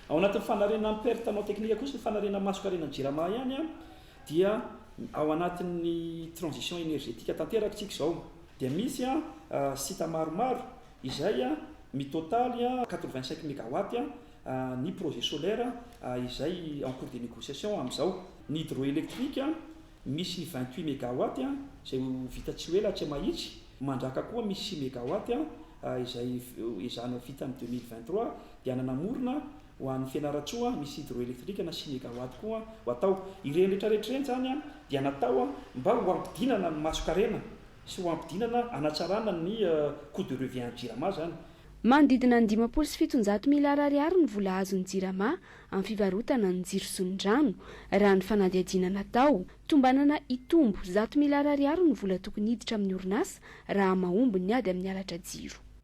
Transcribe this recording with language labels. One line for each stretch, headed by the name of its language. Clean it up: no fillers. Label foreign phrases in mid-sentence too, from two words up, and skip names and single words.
Malagasy: Ao anatin'ny fanarena pertanao teknika kosa ny fanarena masokarena ny Jirama ihany dia ao anatin'ny
French: transition énergétique
Malagasy: tanterakantsika zao dia misy site maromaro izay mitotaly 85 mégawatt ny projet solaire izay
French: en cours de négociation
Malagasy: amin'izao. Ny hydroélectrique misy 28 mégawatt izay vita tsy ela tsy mahitsy. Mandraka koa misy 6 mégawatt izay izana vita amin'ny 2023 dia nanamorona ho an'ny Fianaratsoa misy hydroélectrique na 6 mégawatt koa ho atao. Ireny rehetrarehetra zany dia natao mba ho ampidinana ny masokarena sy ho ampidinana anatsarana ny
French: coût de revient
Malagasy: Jirama zany. Manodidina ny 500 sy 700 miliara ariary ny vola azon'ny Jirama amin'ny fivarotana ny jiro sy ny rano raha ny fanadihadiana natao. Tombanana itombo 100 miliara ariary ny vola tokony hiditra amin'ny orinasa raha mahomby ny ady amin'ny alatra jiro.